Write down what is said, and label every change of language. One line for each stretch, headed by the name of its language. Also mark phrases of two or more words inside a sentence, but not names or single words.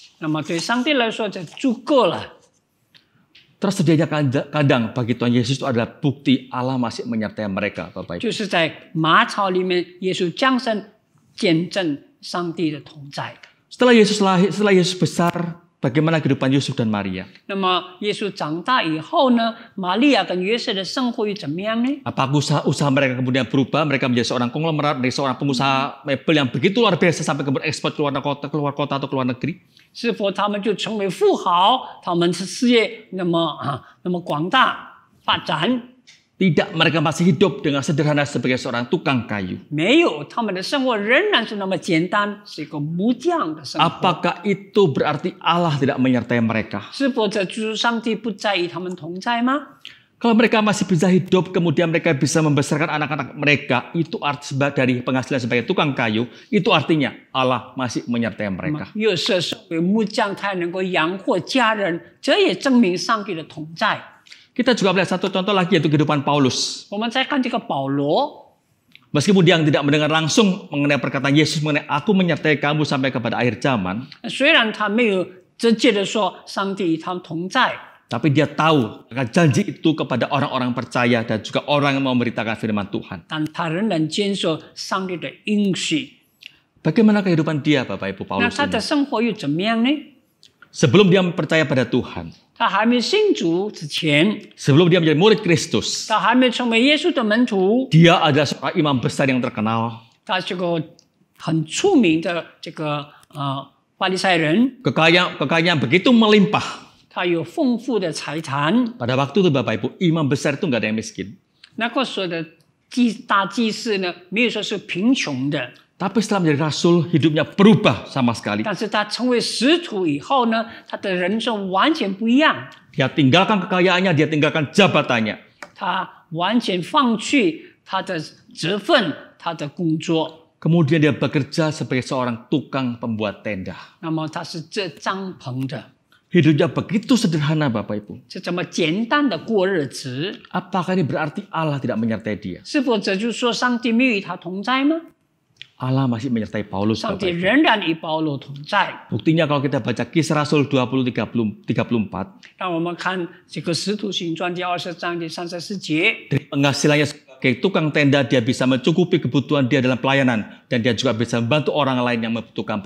Chinese: 那么对上帝来说，这足够了。
Indonesian: Tersedianya kandang bagi Tuhan Yesus itu adalah bukti Allah masih menyertai mereka, Bapak Ibu.
Chinese: 就是在马槽里面，耶稣降生，见证上帝的同在。
Indonesian: Setelah Yesus lahir, setelah Yesus besar, bagaimana kehidupan Yusuf dan Maria?
Chinese: 那么耶稣长大以后呢，玛利亚跟约瑟的生活又怎么样呢？
Indonesian: Apakah usaha mereka kemudian berubah? Mereka menjadi seorang konglomerat, dari seorang pengusaha mebel yang begitu luar biasa sampai kemudian ekspor keluar kota atau keluar negeri?
Chinese: 是否他们就成为富豪？他们的事业那么广大发展？
Indonesian: Tidak, mereka masih hidup dengan sederhana sebagai seorang tukang kayu.
Chinese: 没有，他们的生活仍然是那么简单，是一个木匠的生活。
Indonesian: Apakah itu berarti Allah tidak menyertai mereka?
Chinese: 是否这就是上帝不再与他们同在吗？
Indonesian: Kalau mereka masih bisa hidup, kemudian mereka bisa membesarkan anak-anak mereka, itu arti dari penghasilan sebagai tukang kayu, itu artinya Allah masih menyertai mereka.
Chinese: 约瑟身为木匠，他能够养活家人，这也证明上帝的同在。
Indonesian: Kita juga melihat satu contoh lagi yaitu kehidupan Paulus.
Chinese: 我们再看这个保罗，
Indonesian: Meskipun dia tidak mendengar langsung mengenai perkataan Yesus mengenai aku menyertai kamu sampai kepada akhir zaman,
Chinese: 虽然他没有直接的说上帝与他们同在，
Indonesian: tapi dia tahu akan janji itu kepada orang-orang percaya dan juga orang yang mau memberitakan firman Tuhan.
Chinese: 但他仍然坚守上帝的应许。
Indonesian: Bagaimana kehidupan dia, Bapak Ibu
Chinese: 那 Paulus 他的
Indonesian: ini?
Chinese: 生活又怎么样呢？
Indonesian: Sebelum dia percaya pada Tuhan,
Chinese: 他还没信主之前，
Indonesian: sebelum dia menjadi murid Kristus,
Chinese: 他还没成为耶稣的门徒，
Indonesian: dia adalah seorang imam besar yang terkenal.
Chinese: 他是个很出名的这个法利赛人，
Indonesian: Kekayaan begitu melimpah.
Chinese: 他有丰富的财产。
Indonesian: Pada waktu itu Bapak Ibu, imam besar itu nggak ada yang miskin.
Chinese: 那个时候的大祭司呢，没有说是贫穷的，
Indonesian: Tapi setelah menjadi rasul, hidupnya berubah sama sekali.
Chinese: 但是他成为使徒以后呢，他的人生完全不一样。
Indonesian: Dia tinggalkan kekayaannya, dia tinggalkan jabatannya.
Chinese: 他完全放弃他的职分，他的工作。
Indonesian: Kemudian dia bekerja sebagai seorang tukang pembuat tenda.
Chinese: 那么他是这帐篷的，
Indonesian: Hidupnya begitu sederhana Bapak Ibu.
Chinese: 是这么简单的过日子。
Indonesian: Apakah ini berarti Allah tidak menyertai dia?
Chinese: 是否这就说上帝没有与他同在吗？
Indonesian: Allah masih menyertai Paulus
Chinese: 上
Indonesian: Bapak
Chinese: 帝
Indonesian: Ibu.
Chinese: 仍然与保罗同在。
Indonesian: Buktinya kalau kita baca Kisah Rasul 20:34,
Chinese: 让我们看这个《使徒行传》第20章第34节。
Indonesian: dari penghasilannya sebagai tukang tenda dia bisa mencukupi kebutuhan dia dalam pelayanan dan dia juga bisa membantu orang lain yang membutuhkan